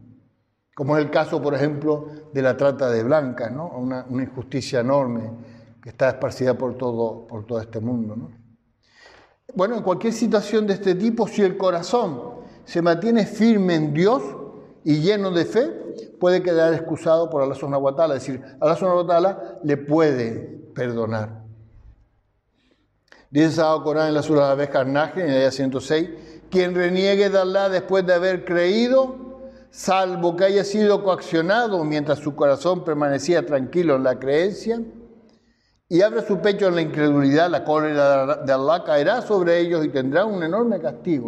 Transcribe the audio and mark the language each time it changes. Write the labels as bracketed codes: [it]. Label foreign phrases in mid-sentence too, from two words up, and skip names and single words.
[es] Como es el caso, por ejemplo, de la trata de blancas, ¿no? Una injusticia enorme que está esparcida por todo este mundo, ¿no? Bueno, en cualquier situación de este tipo, si el corazón se mantiene firme en Dios y lleno de fe, puede quedar excusado por [ar] الله سبحانه وتعالى. [es] Es decir, [ar] الله سبحانه وتعالى [es] le puede perdonar. Dice el Sagrado Corán en la Sura de la Abeja al-Nahl, en la ayah 106, quien reniegue de Allah después de haber creído, salvo que haya sido coaccionado mientras su corazón permanecía tranquilo en la creencia, y abre su pecho en la incredulidad, la cólera de Allah caerá sobre ellos y tendrá un enorme castigo.